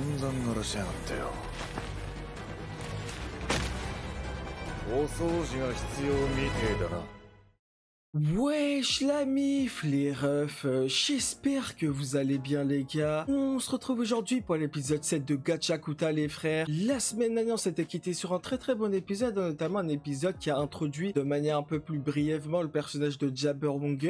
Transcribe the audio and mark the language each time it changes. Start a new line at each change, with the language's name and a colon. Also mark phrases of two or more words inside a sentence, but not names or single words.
Japanese: 殺しやがってよ。お掃除が必要みてえだな。
French: Wesh la mif les refs, j'espère que vous allez bien les gars. On se retrouve aujourd'hui pour l'épisode 7 de Gachakuta les frères. La semaine dernière on s'était quitté sur un très bon épisode, notamment un épisode qui a introduit de manière un peu plus brièvement le personnage de Jabberwonger.